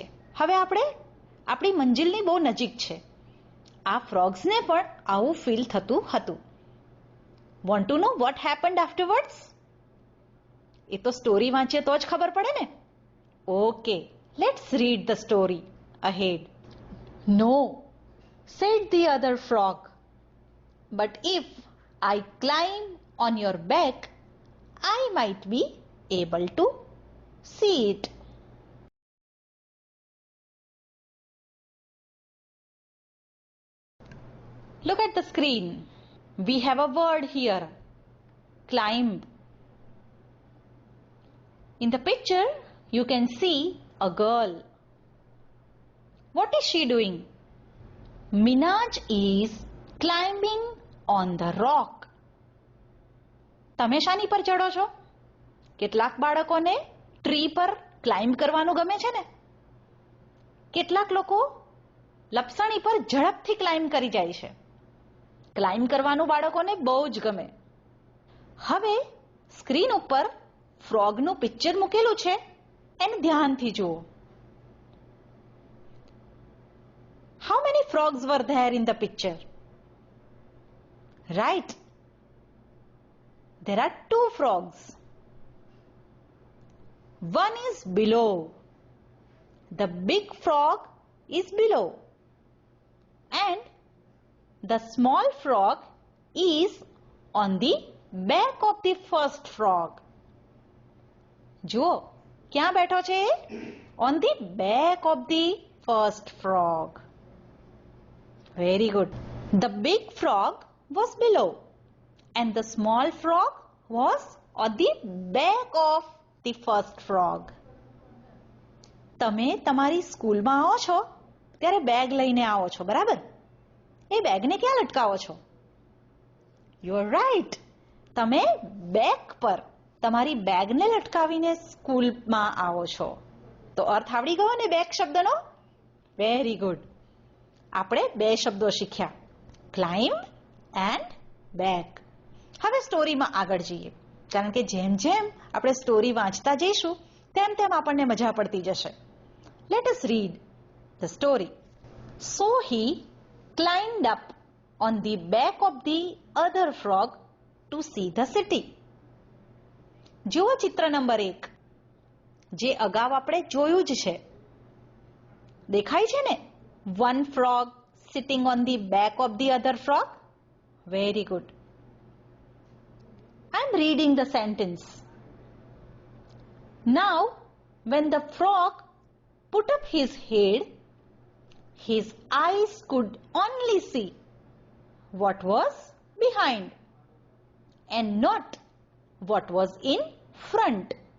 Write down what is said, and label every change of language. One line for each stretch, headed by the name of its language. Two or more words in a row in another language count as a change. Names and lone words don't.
Gujarati: હવે આપણે આપણી મંજિલની બહુ નજીક છે. આ ફ્રોગ્સને પણ આવું ફીલ થતું હતું.
English: Want to know what happened afterwards?
Gujarati: એ તો સ્ટોરી વાંચીએ તો જ ખબર પડે ને.
English: Okay, let's read the story ahead. નો, said the other frog, but if I climb on your back, I might be able to see it. Look at the screen. We have a word here, climb. In the picture, you can see a girl. What is she doing? Minaj is climbing on the rock.
Gujarati: તમે શાની પર ચડો છો? કેટલાક બાળકોને ટ્રી પર ક્લાઇમ્બ કરવાનું ગમે છે ને. કેટલાક લોકો લપસણી પર ઝડપથી ક્લાઇમ્બ કરી જાય છે. ક્લાઇમ્બ કરવાનું બાળકોને બહુ જ ગમે. હવે સ્ક્રીન ઉપર ફ્રોગનું પિક્ચર મૂકેલું છે, એને ધ્યાનથી જુઓ.
English: How many frogs were there in the picture? Right. There are 2 frogs. One is below. The big frog is below. And the small frog is on the back of the first frog.
Gujarati: જુઓ, ક્યાં બેઠો છે?
English: On the back of the first frog. Very good. The big frog was below and the small frog was on the back of the first frog.
Gujarati: તમે તમારી સ્કૂલમાં આવો છો ત્યારે બેગ લઈને આવો છો, બરાબર? એ બેગને ક્યાં લટકાવો છો?
English: You are right.
Gujarati: તમે બેક પર તમારી બેગને લટકાવીને સ્કૂલમાં આવો છો. તો અર્થ આવડી ગયો ને બેક શબ્દનો?
English: very good.
Gujarati: આપણે 2 શબ્દો શીખ્યા,
English: climb and back.
Gujarati: હવે સ્ટોરીમાં આગળ જઈએ, કારણ કે જેમ જેમ આપણે સ્ટોરી વાંચતા જઈશું તેમ તેમ આપણને મજા પડતી જશે.
English: Let us read the story. So he climbed up on the back of the other frog to see the city.
Gujarati: જુઓ ચિત્ર નંબર 1, જે અગાઉ આપણે જોયું જ છે. દેખાય છે ને?
English: One frog sitting on the back of the other frog. Very good. I'm reading the sentence. Now, when the frog put up his head, his eyes could only see what was behind and not what was in front.